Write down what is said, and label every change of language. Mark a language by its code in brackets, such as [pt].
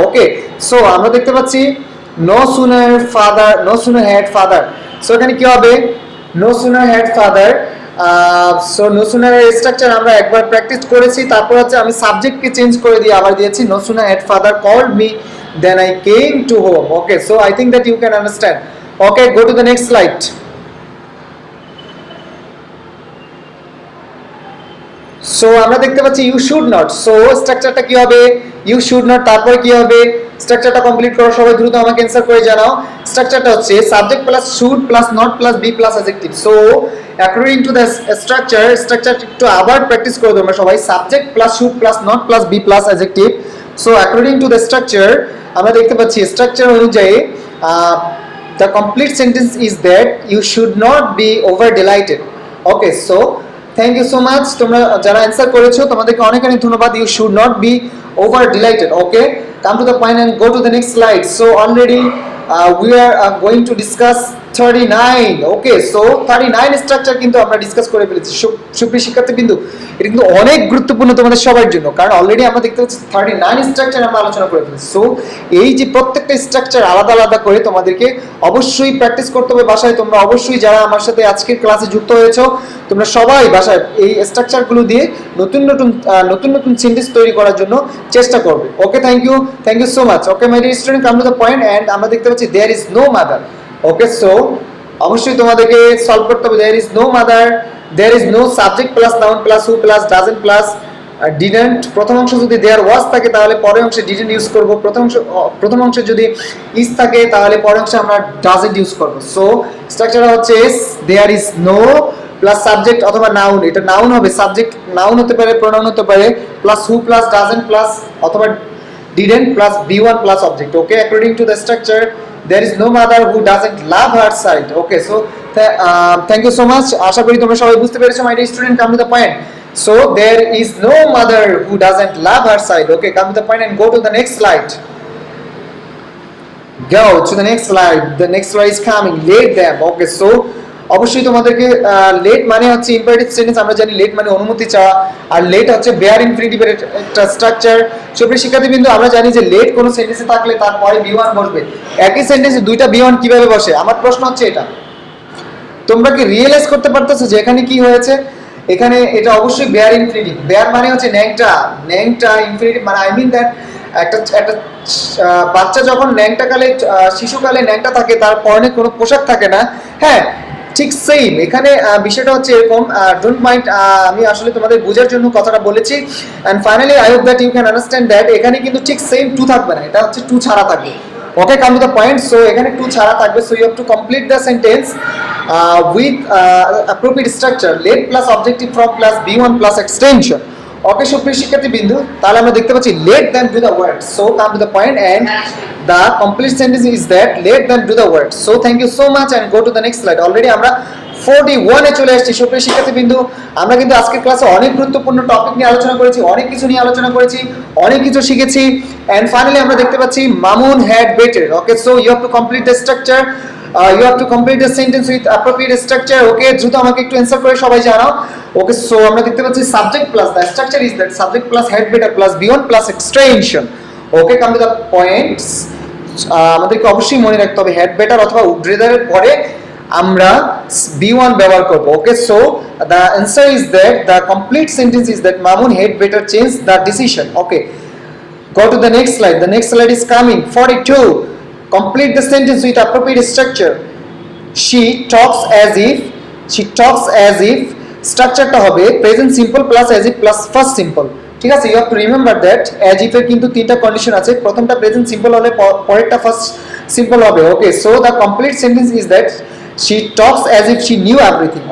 [bn] ওকে, so আমরা দেখতে পাচ্ছি [en] no sooner had father, [bn] so এখানে কি হবে no sooner had father। So no sooner এর স্ট্রাকচার আমরা একবার প্র্যাকটিস করেছি, তারপর হচ্ছে আমি সাবজেক্টকে চেঞ্জ করে দিয়ে আবার দিয়েছি [en] no sooner had father called me then I came to home। okay, so I think that you can understand। okay, go to the next slide। [bn] So আমরা দেখতে পাচ্ছি [en] you should not, [bn] সো স্ট্রাকচারটা কি হবে ইউ শুড নট, তারপর কি হবে স্ট্রাকচারটা কমপ্লিট করো, সবাই দ্রুত আমাকে অ্যানসার করে জানাও। স্ট্রাকচারটা হচ্ছে subject plus should plus not plus B plus adjective. So according to the structure একটু আবার প্র্যাকটিস করে তোমরা সবাই, subject plus should plus not plus B plus adjective. [en] so according to the structure [bn] আমরা দেখতে পাচ্ছি স্ট্রাকচার অনুযায়ী [en] the complete sentence is that you should not be over delighted। okay, so thank you so much, [bn] তোমরা যারা answer করেছো তোমাদেরকে অনেক অনেক ধন্যবাদ। [en] you should not be over delighted। okay, come to the point and go to the next slide। so already we are going to discuss 39। [bn] okay, so 39 structure কিন্তু আমরা discuss করে ফেলেছি। সুপ্রিয় শিক্ষার্থীবৃন্দ, এটা কিন্তু অনেক গুরুত্বপূর্ণ তোমাদের সবার জন্য, কারণ অলরেডি আমরা দেখতে পাচ্ছি 39 স্ট্রাকচার আমরা আলোচনা করে ফেলেছি। সো এই যে প্রত্যেকটা স্ট্রাকচার আলাদা আলাদা করে তোমাদেরকে অবশ্যই প্র্যাকটিস করতে হবে বাসায়। তোমরা অবশ্যই যারা আমার সাথে আজকের ক্লাসে যুক্ত হয়েছো তোমরা সবাই বাসায় এই স্ট্রাকচারগুলো দিয়ে নতুন নতুন সেন্টেন্স তৈরি করার জন্য চেষ্টা করবে। [en] Okay, thank you so much. Okay my dear student, come to the point. And [bn] আমরা দেখতে পাচ্ছি [en] There is no mother. [bn] Okay, so অবশ্যই তোমাদেরকে সলভ করতে হবে। [en] There is no mother, there is no subject plus noun plus who plus doesn't plus didn't. [bn] প্রথম অংশ যদি দেয়ার ওয়াজ থাকে তাহলে পরের অংশে ডিডন্ট ইউজ করব। প্রথম অংশে যদি ইজ থাকে তাহলে পরের অংশে আমরা ডাজন্ট ইউজ করব। সো স্ট্রাকচারটা হচ্ছে there is no plus subject অথবা নাউন, এটা নাউন হবে, সাবজেক্ট নাউন হতে পারে, প্রোনাউন হতে পারে, plus who plus doesn't plus অথবা didn't plus b1 plus object। [en] okay, according to the structure there is no mother who doesn't love her child। okay, so thank you so much, [bn] আশা করি তোমরা সবাই বুঝতে পেরেছো। [en] my dear student, come to the point। so there is no mother who doesn't love her child। okay, come to the point and go to the next slide। go to the next slide। the next slide is coming, let them। [bn] okay, so অবশ্যই তোমাদেরকে late মানে হচ্ছে imperative sentence, আমরা জানি late মানে অনুমতি চাওয়া, আর late হচ্ছে বেয়ার ইনফিনিটিভের একটা স্ট্রাকচার। সুপ্রিয় শিক্ষার্থীবৃন্দ, আমরা জানি যে লেট কোনো সেন্টেন্সে থাকলে তারপরে বি1 বসবে। একই সেন্টেন্সে দুইটা বি1 কিভাবে বসে? আমার প্রশ্ন হচ্ছে এটা, তোমরা কি রিয়েলাইজ করতে পারতেছো যে এখানে কি হয়েছে? এখানে এটা অবশ্যই বেয়ার ইনফিনিটিভ। বেয়ার মানে হচ্ছে ন্যাংটা ইনফিনিটিভ, মানে আই মিন দ্যাট একটা একটা বাচ্চা যখন ন্যাংটাকালে শিশুকালে ন্যাংটা থাকে, তার পরনে কোনো পোশাক থাকে না, হ্যাঁ ঠিক সেম এখানে বিষয়টা হচ্ছে এরকম। [en] don't mind, [bn] আমি আসলে তোমাদের বোঝার জন্য কথাটা বলেছি। And finally [en] I hope that you can understand that [bn] এখানে কিন্তু ঠিক সেম টু থাকবে না, এটা হচ্ছে টু ছাড়া থাকবে। [en] Okay, come to the point. [bn] So এখানে টু ছাড়া থাকবে, [en] So you have to complete the sentence with appropriate structure, let plus objective from plus B one plus extension. [bn] ওকে সুপ্রিয় শিক্ষার্থী বিন্দু, তাহলে আমরা দেখতে পাচ্ছি [en] Let them do the word. So come to the point and the complete sentence is that let them do the work. So thank you so much and go to the next slide. [bn] Already আমরা 41 এ চলে আসছি সুপ্রিয় শিক্ষার্থী বিন্দু। আমরা কিন্তু আজকের ক্লাসে অনেক গুরুত্বপূর্ণ টপিক নিয়ে আলোচনা করেছি, অনেক কিছু নিয়ে আলোচনা করেছি, অনেক কিছু শিখেছি। এন্ড ফাইনালি আমরা দেখতে পাচ্ছি Mamun had better. [en] Okay, so you have to complete the structure, you have to complete the sentence with appropriate structure. Okay, [bn] দ্রুত আমাকে একটু অ্যানসার করে সবাই জানাও। ওকে, সো আমরা দেখতে পাচ্ছি [en] Subject plus the structure is that subject plus had better plus B one plus extension. Okay, come to the points. [bn] আমাদেরকে অবশ্যই মনে রাখতে হবে হেড বেটার অথবা উড্রেদারের পরে আমরা বি1 ব্যবহার করব। [en] Okay, so the answer is that the complete sentence is that Mamun had better change the decision. Okay, go to the next slide. The next slide is coming 42. Complete the sentence with appropriate structure. She talks as if, she talks as if, [bn] স্ট্রাকচারটা হবে [en] Present simple plus as if plus first simple. [bn] ঠিক আছে, [en] you have to remember that [bn] as if এর কিন্তু তিনটা condition আছে, প্রথমটা present simple হলে পরেরটা ফার্স্ট সিম্পল হবে। [en] Okay, so the complete sentence is that she talks as if she knew everything.